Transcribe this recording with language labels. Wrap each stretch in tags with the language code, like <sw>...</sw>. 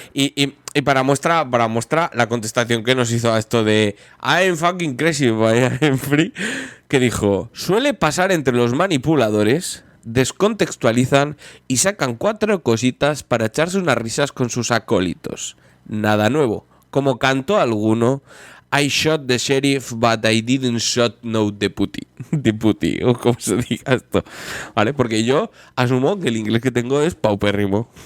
<es>Y para muestra la contestación que nos hizo a esto de</es> <en>I'm fucking crazy, I'm free,</en> <es>que dijo, suele pasar entre los manipuladores, descontextualizan y sacan 4 cositas para echarse unas risas con sus acólitos. Nada nuevo. Como cantó alguno,</es> <en>I shot the sheriff, but I didn't shot no deputy.</en> <es>Deputy, o como se diga esto. ¿Vale? Porque yo asumo que el inglés que tengo es paupérrimo.</es>